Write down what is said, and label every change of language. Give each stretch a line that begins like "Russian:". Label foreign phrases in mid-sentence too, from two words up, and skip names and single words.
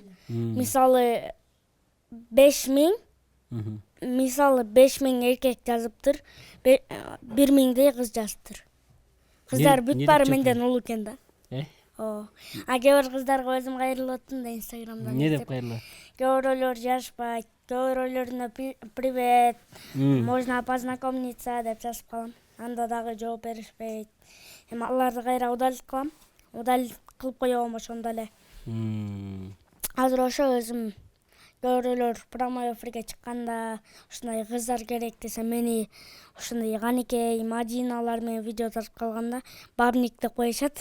Kyrgyz: Мисалы 5000 эркек жазыптыр, 1000 кыз жазыптыр. Кыздар бүт баары менден улуу экен да. Кээ бир кыздарга өзүм кайрылып аттым да Инстаграмдан. Эмне деп кайрылат? Кээ биреулөр жазышпайт, кээ биреулөрүнө
Russian: привет, можно познакомиться
Kyrgyz: деп жазып калам. Анда дагы жооп беришпейт. Эми аларды кайра удалить кылам. Удалить кылып коём ошондо эле. Азыр ошо өзүм кээ биреулөр
Russian: прямой эфирге
Kyrgyz: чыкканда ушундай кыздар керек десе мени ушундай Каникей, Мадиналар менен видео тартып калганда бабник деп коюшат.